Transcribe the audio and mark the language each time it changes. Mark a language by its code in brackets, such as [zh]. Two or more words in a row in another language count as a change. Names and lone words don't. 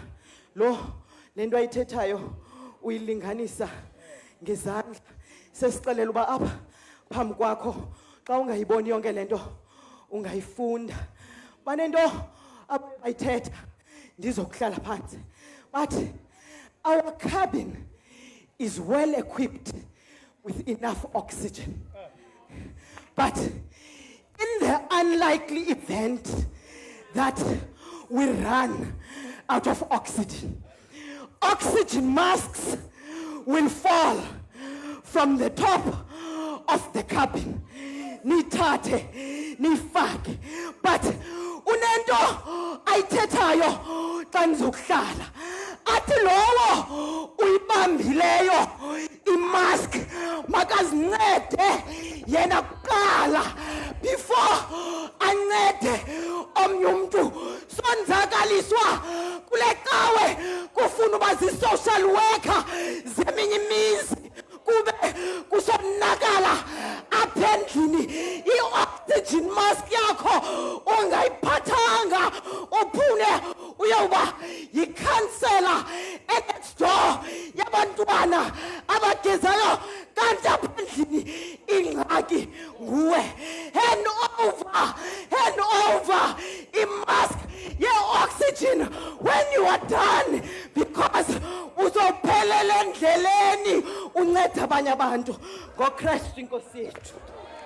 [xh] Le nto ayithethayo uyilinganisa ngezandla. Sesixelela uba apha phambi kwakho xa ungayiboni yonke le nto ungayifunda. Banento abayithetha ndizokuhlala phansi. [en] But our cabin is well equipped with enough oxygen. But in the unlikely event that we run out of oxygen, oxygen masks will fall from the top of the cabin. [xh] Nithathe, nifake. But unento ayithethayo xa nizokuhlala athi lowo uyibambileyo imask makazincede yena kuqala before ancede omnye umntu. Sonzakaliswa kule cawe kufuna uba zi- [en] social worker [xh] zeminye imizi kube kusonakala apha endlini i-oxygen mask yakho ungayiphathanga uphune uyoba yikhansela e- [en] next door [xh] yabantwana abagezayo kanti apha endlini ingxaki nguwe. [en] Hand over [xh] i-mask ye-oxygen [en] when you are done, because [xh] uzophelela endleleni unceda abanye abantu ngoKristu inkosi yethu.